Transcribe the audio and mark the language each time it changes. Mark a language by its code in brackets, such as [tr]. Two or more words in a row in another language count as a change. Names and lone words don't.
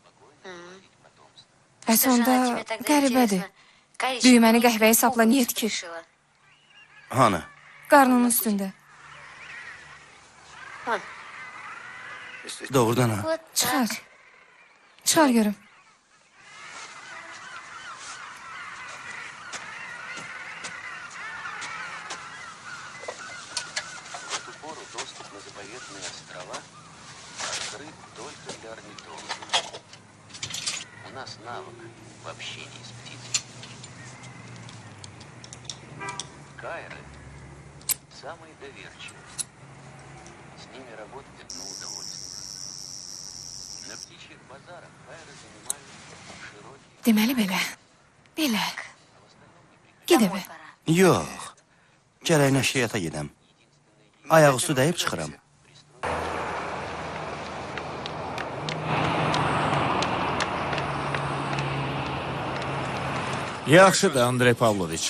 [az] Bəs onda qəribədir. Düyməni qəhvəyə sapla niyə tikir? Hanı? Qarnının üstündə. Doğrudan ha. Çıxar. Çıxar görüm. [ru] В эту пору доступ на заповедные острова открыт только для орнитологов. У нас навык в общении с птицей. Кайры самые доверчивые. С ними работать одно удовольствие. На птичьих базарах кайры занимают широкие... [az] Deməli belə. Belə. Gedəbə. Yox. Gərək nəşriyyata gedəm. Ayaq üstü dəyib çıxıram. Yaxşıdır, Andrey Pavloviç.